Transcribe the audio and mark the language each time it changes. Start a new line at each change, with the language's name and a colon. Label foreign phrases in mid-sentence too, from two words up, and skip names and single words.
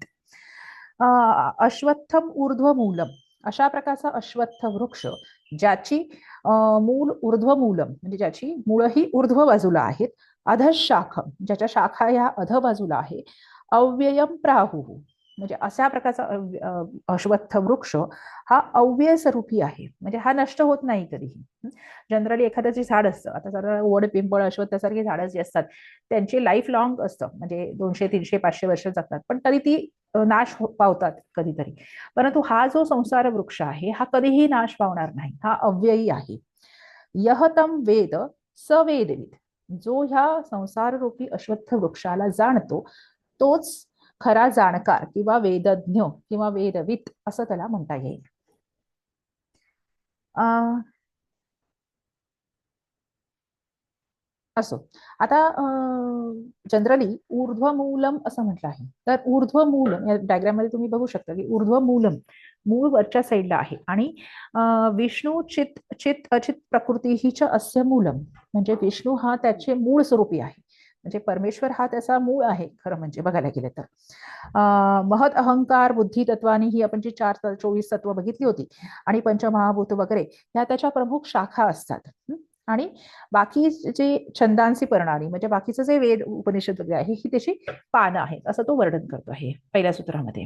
Sanskrit: अश्वत्थम ऊर्ध्वमूलम,
Marathi: अशा प्रकारचा अश्वत्थ वृक्ष ज्याची मूल ऊर्ध्वमूलम, म्हणजे ज्याची मुळं ही ऊर्ध्व बाजूला आहेत, अधशाखम, ज्याच्या शाखा ह्या अध बाजूला आहे,
Sanskrit: अव्ययम प्राहुः,
Marathi: म्हणजे अशा प्रकारचा अश्वत्थ वृक्ष हा अव्यय स्वरूपी आहे, म्हणजे हा नष्ट होत नाही कधीही. जनरली एखादं जे झाड असतं, आता जरा वड, पिंपळ, अश्वत्थासारखी झाडं जी असतात त्यांची
English: life long
Marathi: असतं, म्हणजे 200, 300, 500 वर्ष जगतात, पण तरी ती नाश पावतात कधीतरी. परंतु हा जो संसार वृक्ष आहे हा कधीही नाश पावणार नाही, हा अव्ययी आहे.
Sanskrit: यह तम वेद स वेदविद,
Marathi: जो ह्या संसार रूपी अश्वत्थ वृक्षाला जाणतो तोच खरा जाणकार किंवा वेदज्ञ किंवा वेदवित असं त्याला म्हणता येईल. असो. आता जनरली ऊर्ध्वमूलम असं म्हटलं आहे. तर ऊर्ध्वमूलम या डायग्राम मध्ये तुम्ही बघू शकता की ऊर्ध्वमूलम मूळ वरच्या साईडला आहे आणि विष्णू चित चित अचित प्रकृती हिच
Sanskrit: अस्य मूलम,
Marathi: म्हणजे विष्णू हा त्याचे मूळ स्वरूपी आहे. म्हणजे परमेश्वर हा त्याचा मूळ आहे खरं म्हणजे बघायला गेलं तर. महत अहंकार बुद्धी तत्वानी ही आपण जी 24 तत्व बघितली होती आणि पंचमहाभूत वगैरे ह्या त्याच्या प्रमुख शाखा असतात. आणि बाकी जे छंदांची प्रणाली म्हणजे बाकीचं जे वेद उपनिषद वगैरे आहे ही त्याची पानं आहेत असं तो वर्णन करतो आहे पहिल्या सूत्रामध्ये.